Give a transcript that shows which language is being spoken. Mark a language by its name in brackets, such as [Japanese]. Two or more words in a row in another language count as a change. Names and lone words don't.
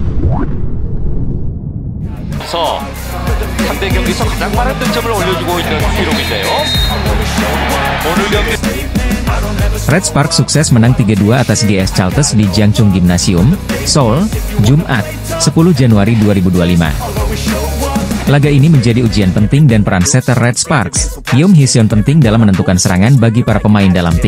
[Korean] 상대 경기에서 가장 많은 득점을 올려주고 있는 기록인데요. 오늘 경기 [Indonesian] Red Sparks sukses menang 3-2 atas GS Chalters di Jangchung Gymnasium, Seoul, Jumat, 10 Januari 2025. Laga ini menjadi ujian penting dan peran setter Red Sparks, Yeom Hee-seon penting dalam menentukan serangan bagi para pemain dalam tim.